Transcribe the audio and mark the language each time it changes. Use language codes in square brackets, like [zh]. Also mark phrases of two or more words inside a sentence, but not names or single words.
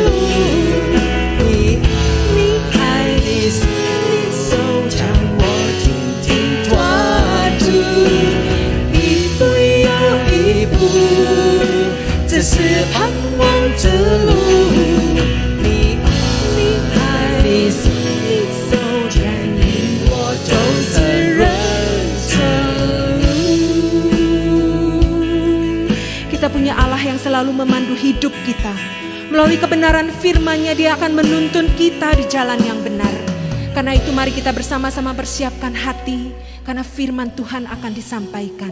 [zh] 你爱的手将我紧紧抓住，一步又一步，这是盼望之路。你爱的手牵引我走这人生路。 [id] kita punya Allah yang selalu memandu hidup kita. Melalui kebenaran firman-Nya Dia akan menuntun kita di jalan yang benar. Karena itu mari kita bersama-sama persiapkan hati, karena firman Tuhan akan disampaikan.